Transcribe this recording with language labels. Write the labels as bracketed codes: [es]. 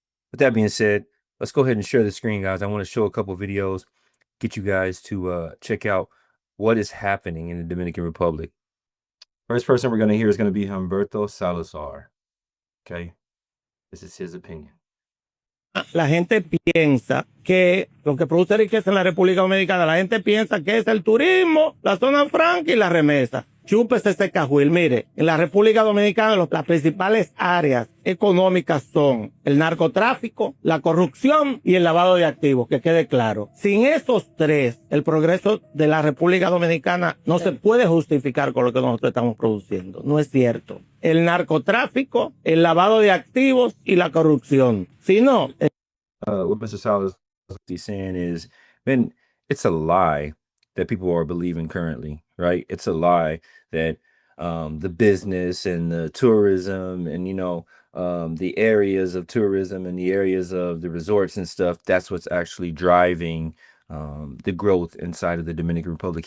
[en] With that being said, let's go ahead and share the screen, guys. I want to show a couple videos, get you guys to check out what is happening in the Dominican Republic. First person we're going to hear is going to be Humberto Salazar. Okay, this is his opinion. [es] La gente piensa que lo que produce riqueza en la República Dominicana, la gente piensa que es el turismo, la zona franca y la remesa. Chúpese ese cajuil. Mire, en la República Dominicana las principales áreas económicas son el narcotráfico, la corrupción y el lavado de activos, que quede claro. Sin esos tres, el progreso de la República Dominicana no se puede justificar con lo que nosotros estamos produciendo. No es cierto. El narcotráfico, el lavado de activos y la corrupción. Si no... [en] What Mr. Salas is saying is, man, it's a lie that people are believing currently, right? It's a lie that the business and the tourism and, the areas of tourism and the areas of the resorts and stuff, that's what's actually driving the growth inside of the Dominican Republic.